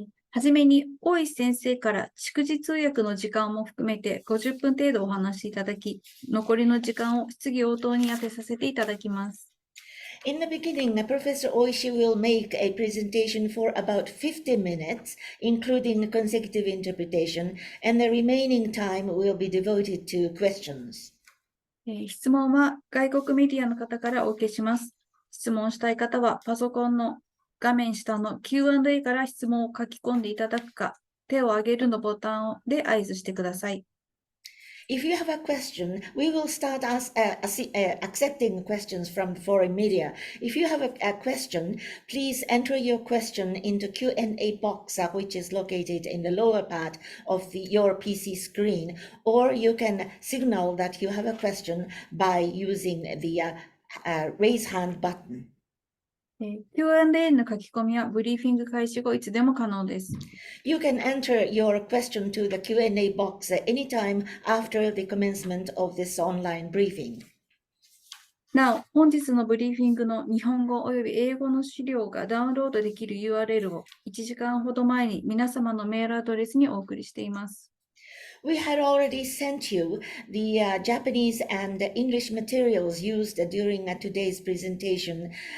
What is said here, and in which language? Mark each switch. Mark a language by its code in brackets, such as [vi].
[ja] はじめに、大石先生から祝辞通訳の時間も含めて50分程度お話しいただき、残りの時間を質疑応答に当てさせていただきます。 [en] In the beginning, Professor Oishi will make a presentation for about 50 minutes, including consecutive interpretation, and the remaining time will be devoted to questions. [ja] 質問は外国メディアの方からお受けします。質問したい方はパソコンの画面下の Q&A から質問を書き込んでいただくか、手を挙げるのボタンで合図してください。 [en] If you have a question, we will start accepting questions from foreign media. If you have a question, please enter your question into Q&A box, which is located in the lower part of your PC screen, or you can signal that you have a question by using the raise hand button. [ja] Q&A の書き込みはブリーフィング開始後いつでも可能です。 [en] You can enter your question to the Q&A box anytime after the commencement of this online briefing. [ja] なお、本日のブリーフィングの日本語および英語の資料がダウンロードできる URL を1時間ほど前に皆様のメールアドレスにお送りしています。 [en] We had already sent you the Japanese and English materials used during today's presentation.